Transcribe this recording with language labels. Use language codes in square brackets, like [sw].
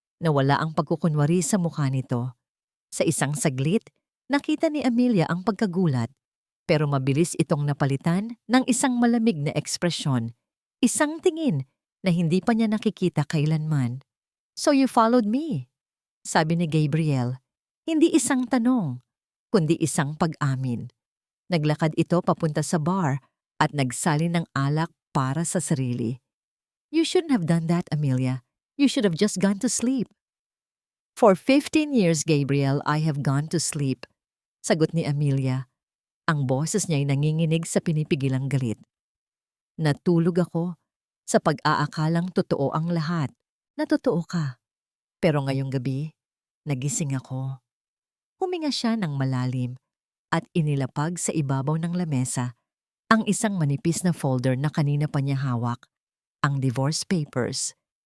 [tl] Nawala ang pagkukunwari sa mukha nito. Sa isang saglit, nakita ni Amelia ang pagkagulat, pero mabilis itong napalitan ng isang malamig na ekspresyon, isang tingin na hindi pa niya nakikita kailanman. [en] "So you followed me?" [tl] sabi ni Gabriel. Hindi isang tanong, kundi isang pag-amin. Naglakad ito papunta sa bar at nagsali ng alak para sa sarili. [en] "You shouldn't have done that, Amelia. You should have just gone to sleep." "For 15 years, Gabriel, I have gone to sleep," [tl] sagot ni Amelia. Ang boses niya ay nanginginig sa pinipigilang galit. "Natulog ako sa pag-aakalang totoo ang lahat, na totoo ka. Pero ngayong gabi, nagising ako." Huminga siya ng malalim at inilapag sa ibabaw ng lamesa ang isang manipis na folder na kanina pa niya hawak, ang divorce papers.